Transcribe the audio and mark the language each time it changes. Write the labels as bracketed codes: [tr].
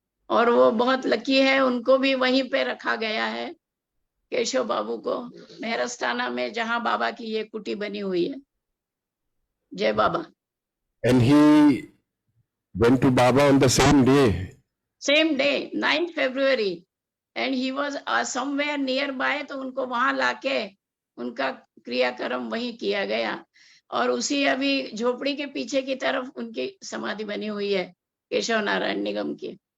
[hi] और वो बहुत लकी है, उनको भी वहीं पे रखा गया है, केशव बाबू को, मेहरस्ताना में, जहां बाबा की ये कुटी बनी हुई है. जय बाबा. [en] And he went to Baba on the same day. Same day, 9th February. And he was somewhere nearby, [hi] तो उनको वहां लाके उनका क्रियाक्रम वहीं किया गया। और उसी अभी झोपड़ी के पीछे की तरफ उनकी समाधि बनी हुई है, केशव नारायण निगम की।